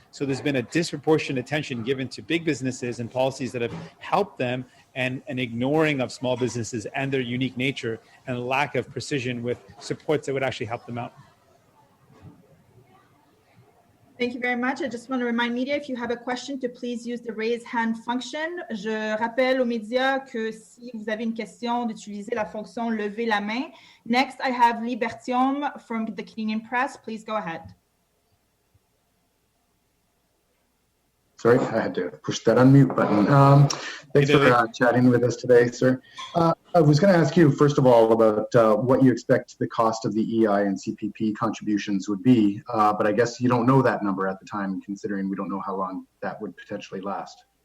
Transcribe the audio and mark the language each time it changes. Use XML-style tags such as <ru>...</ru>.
<en>So there's been a disproportionate attention given to big businesses and policies that have helped them, and an ignoring of small businesses and their unique nature, and a lack of precision with supports that would actually help them out. Thank you very much. I just want to remind media, if you have a question, to please use the raise hand function.</en> <fr>Je rappelle aux médias que si vous avez une question, d'utiliser la fonction lever la main.</fr> <en>Next, I have Libertium from the Canadian Press. Please go ahead. Sorry, I had to push that unmute button. Thanks for chatting with us today, sir. I was going to ask you, first of all, about what you expect the cost of the EI and CPP contributions would be, but I guess you don't know that number at the time, considering we don't know how long that would potentially last.</en>